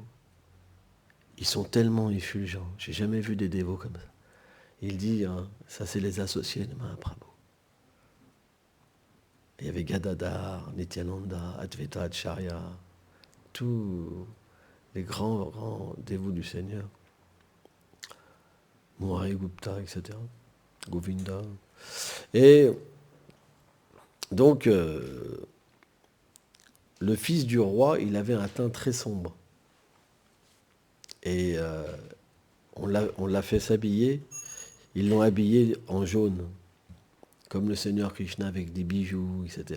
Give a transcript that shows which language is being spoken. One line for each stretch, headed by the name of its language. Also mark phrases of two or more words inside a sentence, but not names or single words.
French: Ils sont tellement effulgents. J'ai jamais vu des dévots comme ça. Il dit, hein, ça c'est les associés de Mahaprabhu. Il y avait Gadadhar, Nityananda, Advaita Acharya, tous les grands dévots du Seigneur. Murari Gupta, etc. Govinda. Et donc, le fils du roi, il avait un teint très sombre. Et on l'a fait s'habiller, ils l'ont habillé en jaune, comme le Seigneur Krishna avec des bijoux, etc.